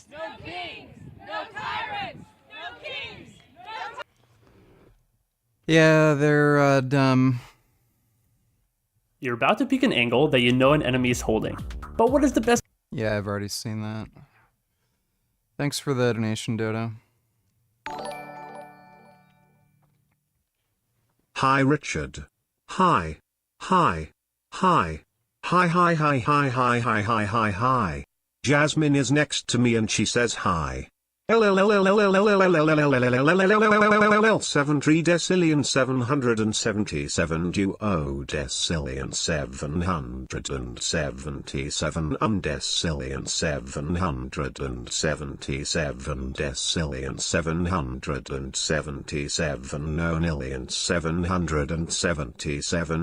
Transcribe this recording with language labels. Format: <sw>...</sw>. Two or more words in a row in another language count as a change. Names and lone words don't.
<en>No kings, no tyrants, no kings, no Yeah, they're dumb. You're about to pick an angle that you know an enemy is holding. But what is the best? Yeah, I've already seen that. Thanks for the donation, Dodo. Hi, Richard. Hi. Hi. Hi. Hi, hi, hi, hi, hi, hi, hi, hi, hi. Jasmine is next to me and she says hi. 7 tridecillion 777 duodecillion 777 undecillion 777 decillion 777 nonillion 777</en>